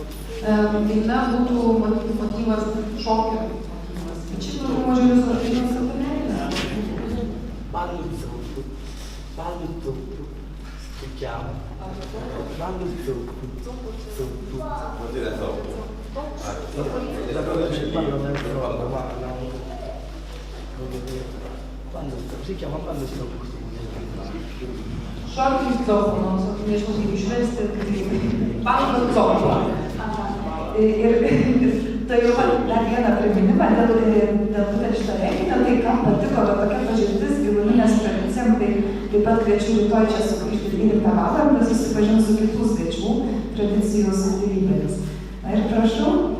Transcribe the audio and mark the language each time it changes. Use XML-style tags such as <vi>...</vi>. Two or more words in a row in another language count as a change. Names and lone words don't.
<lt>Daina būtų motyvas šokio. Bet šiaip mažiau dainos apie meilę.</lt> <it>Ballo zuppo, si chiama. Ballo zuppo, zuppo. Vuol dire zoppo. Da dove c'è il ballo nel giorno, si chiama ballo zuppo.</it> <lt>Šokis zopo, nežinau, kaip išversti, tai</lt> <it>ballo zopo.</it> <lt>Ir tai jau dar vieną priminimą dėl būtent šito renginio, tai kam patiko tokia pažintis giluminės tradicijom, tai taip pat kviečiu rytoj čia sugrįžti 12 val. Susipažinti su kitų svečių tradicijų subtilybėmis. Na ir prašau.</lt>